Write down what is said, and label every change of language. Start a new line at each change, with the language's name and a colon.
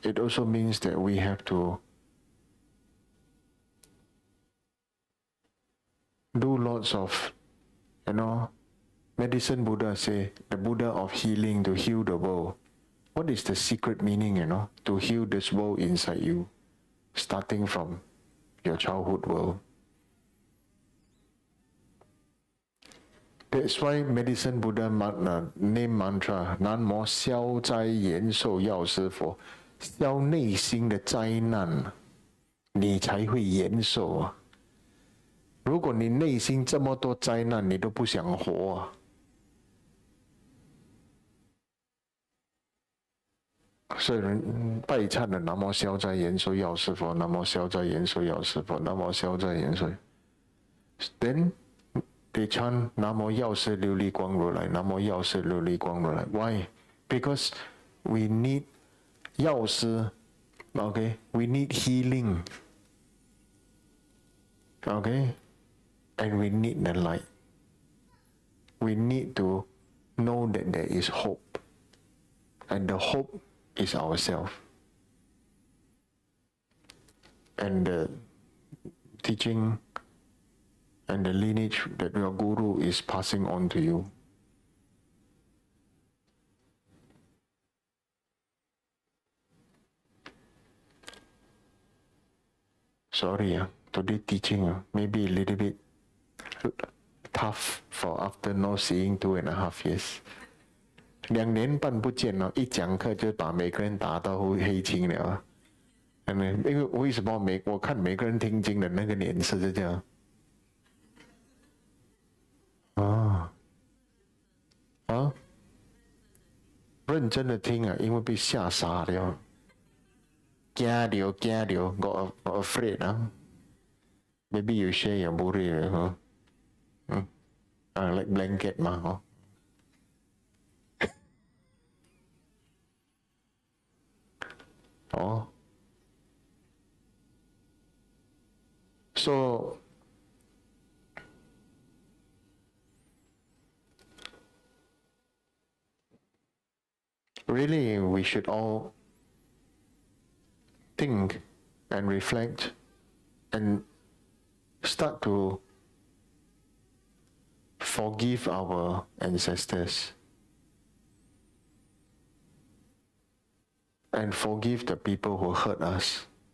English: It also means that we have to do lots of, medicine Buddha say, the Buddha of healing to heal the world. What is the secret meaning, to heal this world inside you, starting from your childhood world? That's why medicine Buddha name mantra
Chinese: 南无消灾延寿药师佛，消内心的灾难，你才会延寿啊！如果你内心这么多灾难，你都不想活啊！所以人拜忏的南无消灾延寿药师佛，南无消灾延寿药师佛，南无消灾延寿。
English: Then they chant
Chinese: 南无药师琉璃光如来，南无药师琉璃光如来。
English: Why? Because we need 药师 Okay, we need healing. Okay, and we need the light. We need to know that there is hope, and the hope is ourselves. And the teaching and the lineage that your guru is passing on to you. Sorry, today teaching maybe a little bit tough for after not seeing 2.5 years.
Chinese: 2年半不见了，一讲课就把每个人打到黑青了。因为为什么我看每个人听经的那个脸色是这样？认真的听啊，因为被吓傻了，惊了，
English: got afraid
Chinese: 啊。
English: Maybe you share your buri, huh? Like blanket 嘛，哦。 So really, we should all think and reflect and start to forgive our ancestors and forgive the people who hurt us.